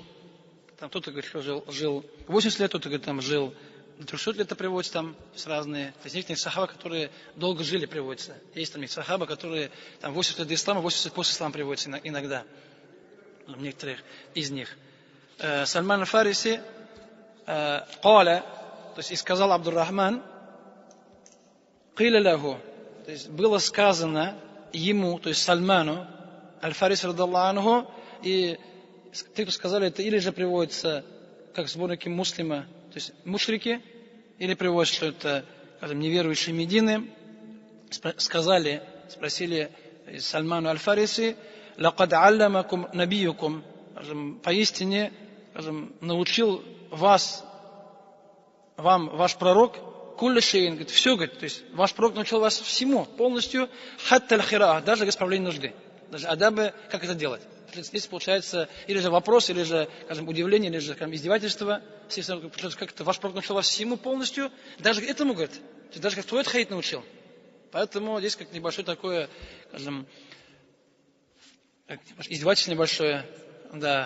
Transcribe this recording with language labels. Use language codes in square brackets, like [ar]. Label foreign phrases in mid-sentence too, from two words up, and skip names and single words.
[ru] Там кто-то говорит, что жил 80 лет, кто-то говорит, там жил до 300 лет, это приводится там с разные. То есть некоторые сахаба, которые долго жили, приводятся. Есть там сахаба, которые там 80 лет до ислама, 80 лет после ислама приводятся иногда. Некоторых из них. Сальман аль-Фариси قال, то есть и сказал Абдур-Рахман, [ar] قيل له, [ru] то есть было сказано ему, то есть Сальману аль-Фариси [ar] رضي الله عنه, [ru] и те, кто сказали это, или же приводится как сборники муслима, то есть мушрики, или приводится, что это, скажем, неверующие Медины, спросили Сальману аль-Фариси, [ar] لقد علمكم نبيكم, [ru] поистине, скажем, научил вам ваш пророк, [ar] كل شيء, [ru] говорит, все, говорит, то есть ваш пророк научил вас всему, полностью, [ar] حتى الخراءة, [ru] даже к исправлению нужды, даже адабы, как это делать. Здесь получается или же вопрос, или же, скажем, удивление, или же, скажем, издевательство. Как это ваш пророк научил вас всему полностью, даже этому, говорит, даже как твой хаид научил. Поэтому здесь как небольшое такое, скажем, издевательство небольшое, да.